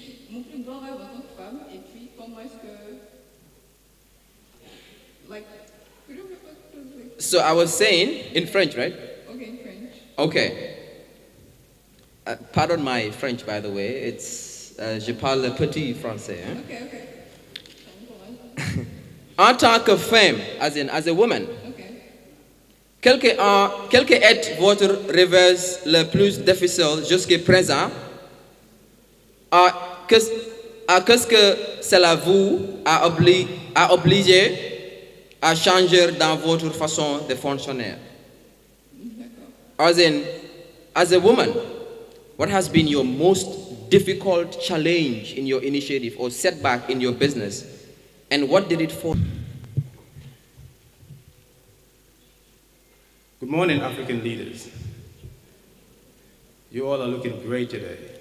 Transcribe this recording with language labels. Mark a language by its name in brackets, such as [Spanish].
[French] Mon plus grand rêve en tant que femme, et puis comment est-ce que... [English] Like, could you repeat? So I was saying, in French, right? Okay, in French. Okay. Pardon my French, by the way. [French] Je parle petit français. Hein? [English] Okay, okay. [French] En tant que femme, [English] as a woman, [French] quel que est votre rêve le plus difficile jusqu'à présent? Qu'est-ce que cela vous a obligé à changer dans votre façon de fonctionner? [English] As a woman, what has been your most difficult challenge in your initiative or setback in your business? And what did it for? Good morning, African leaders. You all are looking great today.